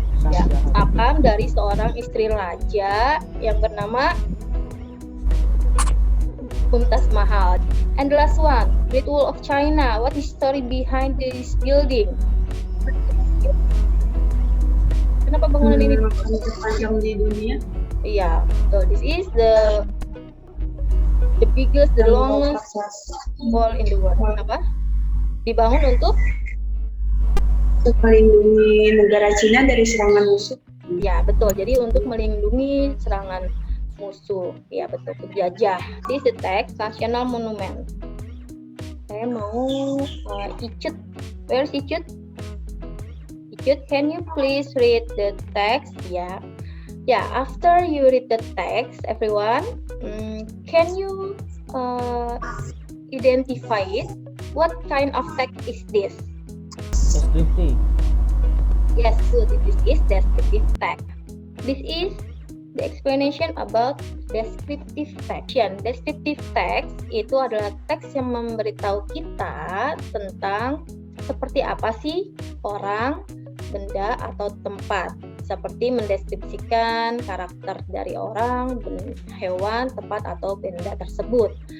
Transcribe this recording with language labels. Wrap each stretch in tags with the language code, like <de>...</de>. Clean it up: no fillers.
<id>Ya, makam dari seorang istri raja yang bernama Mumtaz Mahal.</id> <en>And the last one, Great Wall of China. What is the story behind this building?</en> <id>Kenapa bangunan ini terpanjang di dunia? Iya,</id> <en>so this is the biggest, the longest wall in the world.</en> <id>Kenapa? Dibangun untuk melindungi negara Cina dari serangan musuh. Ya, betul. Jadi untuk melindungi serangan musuh. Ya, betul. Penjajah.</id> <en>This is the text National Monument.</en> <id>Saya mau Icut.</id> <en>Where is Icut? Icut, can you please read the text? Yeah. Yeah, after you read the text, everyone, can you identify it? What kind of text is this?</en> <id>Deskripsi.</id> <en>Yes, good. This is descriptive text. This is the explanation about descriptive text.</en> <id>Descriptive text itu adalah teks yang memberitahu kita tentang seperti apa sih orang, benda, atau tempat. Seperti mendeskripsikan karakter dari orang, hewan, tempat, atau benda tersebut.</id>